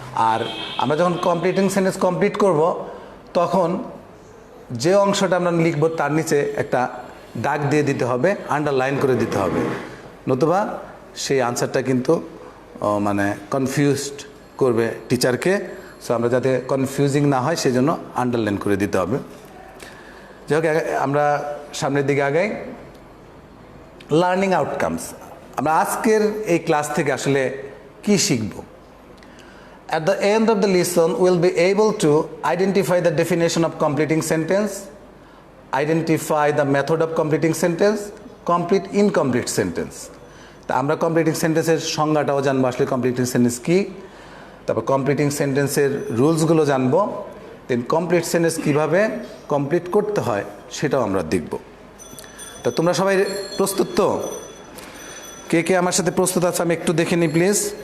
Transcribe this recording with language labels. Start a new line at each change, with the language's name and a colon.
Bangla: আর আমরা যখন completing sentence complete করব তখন যে অংশটা আমরা লিখব তার নিচে একটা দাগ দিয়ে দিতে হবে, আন্ডারলাইন করে দিতে হবে, নতুবা সেই আনসারটা কিন্তু মানে কনফিউজড করবে টিচারকে। সো আমরা যাতে কনফিউজিং না হয় সেই জন্য আন্ডারলাইন করে দিতে হবে। যাই হোক, আমরা সামনের দিকে আগাই। লার্নিং আউটকামস, আমরা আজকের এই ক্লাস থেকে আসলে কি শিখব?
English: At the end of the lesson, we'll be able to identify the definition of completing sentence, identify the method of completing sentence, complete incomplete sentence.
Bangla: তা আমরা কমপ্লিটিং সেন্টেন্সের সংজ্ঞাটাও জানবো, আসলে কমপ্লিটিং সেন্টেন্স কী, তারপর কমপ্লিটিং সেন্টেন্সের রুলসগুলো জানবো, দেন কমপ্লিট সেন্টেন্স কীভাবে complete করতে হয় সেটাও আমরা দেখব। তা তোমরা সবাই প্রস্তুত তো? কে কে আমার সাথে প্রস্তুত আছে আমি একটু দেখে নিই প্লিজ।